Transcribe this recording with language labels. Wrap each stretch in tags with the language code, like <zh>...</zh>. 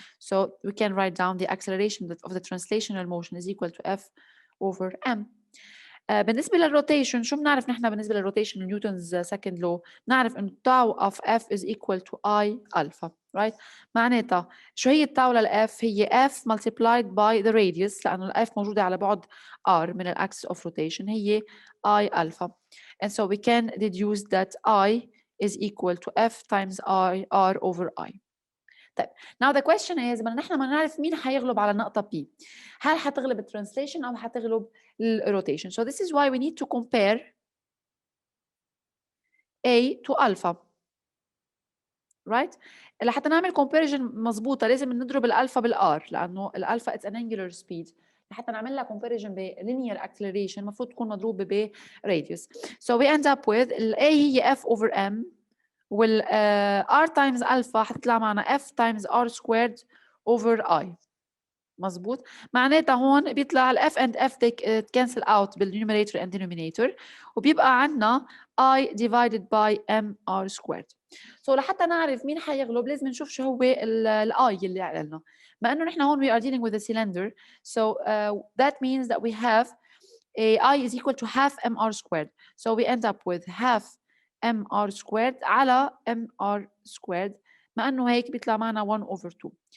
<en>So we can write down the acceleration of the translational motion is equal to F over M.</en> <ar>بالنسبة للروتيشن شو بنعرف نحن بالنسبة للروتيشن نيوتنز سكند لو؟ بنعرف إنه</ar> <en>tau of f is equal to I alpha, right؟</en> <ar>معناتها شو هي التاو للf؟ هي</ar> <en>f multiplied by the radius</en> <ar>لأنه الf موجودة على بعد r من الأكسس</ar> <en>of rotation</en> <ar>هي I alpha.</ar> <en>And so we can deduce that I is equal to f times I r over I.</en> <ar>طيب</ar> <en>now the question is</en> <ar>نحن ما نعرف مين حيغلب على النقطة P. هل حتغلب الترانسليشن أو حتغلب الروتيشن.</ar> <en>So this is why we need to compare A to alpha.</en> <ar>Right؟ لحتى نعمل comparison مظبوطة لازم نضرب الألفا بالآر لأنه الألفا</ar> <en>it's an angular speed.</en> <ar>لحتى نعمل لها comparison ب linear acceleration المفروض تكون مضروبة ب radius.</ar> <en>So we end up with</en> <ar>ال A هي</ar> <en>F over M وال R times alpha</en> <ar>حتطلع معنا</ar> <en>F times R squared over I.</en> <ar>مظبوط معناتها هون بيطلع ال F</ar> <en>and F they cancel out</en> <ar>بالنيوميريتور</ar> <en>and denominator</en> <ar>وبيبقى عندنا</ar> <en>I divided by MR squared.</en> <ar>So لحتى نعرف مين حيغلب لازم نشوف شو هو ال I اللي علينا. بما انه نحن هون</ar> <en>we are dealing with a cylinder so that means that we have a I is equal to half MR squared. So we end up with half MR squared على MR squared</en> <ar>مع انه هيك بيطلع معنا</ar> <en>1 over 2.</en>